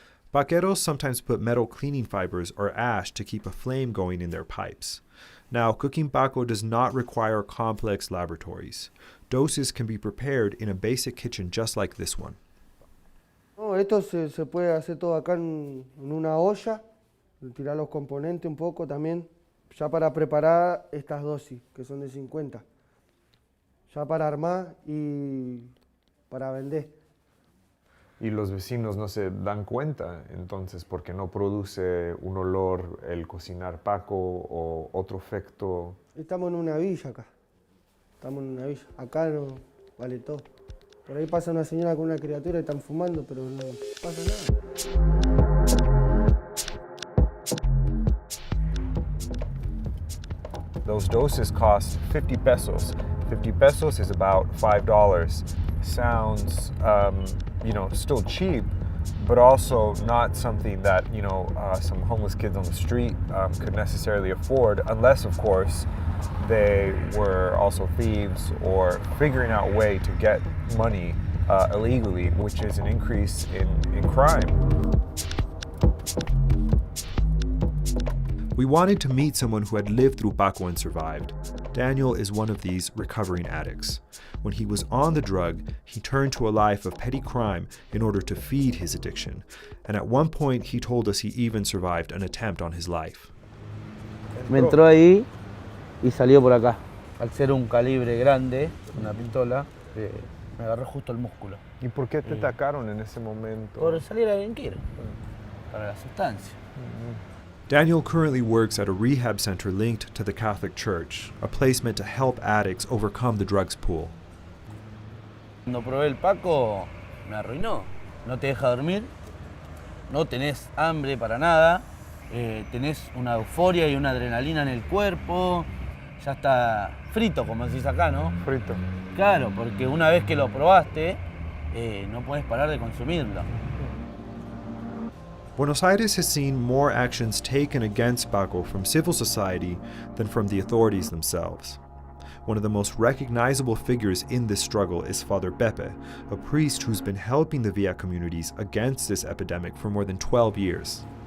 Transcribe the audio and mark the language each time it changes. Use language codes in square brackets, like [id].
[en] Paqueros sometimes put metal cleaning fibers or ash to keep a flame going in their pipes. Now, cooking Paco does not require complex laboratories. Doses can be prepared in a basic kitchen just like this one. [es] No, esto se puede hacer todo acá en una olla, tirar los componentes un poco también, ya para preparar estas dosis, que son de 50. Ya para armar y para vender. Y los vecinos no se dan cuenta, entonces, porque no produce un olor el cocinar Paco o otro efecto. Estamos en una villa acá. Acá no vale todo. Por ahí pasa una señora con una criatura y están fumando, pero no pasa nada. [en] Those doses cost 50 pesos. 50 pesos is about $5. Sounds, still cheap, but also not something that, some homeless kids on the street could necessarily afford, unless, of course, they were also thieves or figuring out a way to get money illegally, which is an increase in crime. We wanted to meet someone who had lived through Paco and survived. Daniel is one of these recovering addicts. When he was on the drug, he turned to a life of petty crime in order to feed his addiction. And at one point, he told us he even survived an attempt on his life. [es] Me entró ahí y salió por acá. Al ser un calibre grande, una pistola, me agarró justo el músculo. ¿Y por qué te atacaron en ese momento? Por salir a delinquir, para la sustancia. [en] Daniel currently works at a rehab center linked to the Catholic Church, a place meant to help addicts overcome the drugs pool. [es] Cuando probé el Paco, me arruinó. No te deja dormir, no tenés hambre para nada, tenés una euforia y una adrenalina en el cuerpo, ya está frito, como decís acá, ¿no? Frito. Claro, porque una vez que lo probaste, no podés parar de consumirlo. [en] Buenos Aires has seen more actions taken against Paco from civil society than from the authorities themselves. One of the most recognizable figures in this struggle is Father Pepe, a priest who's been helping the Villa communities against this epidemic for more than 12 years.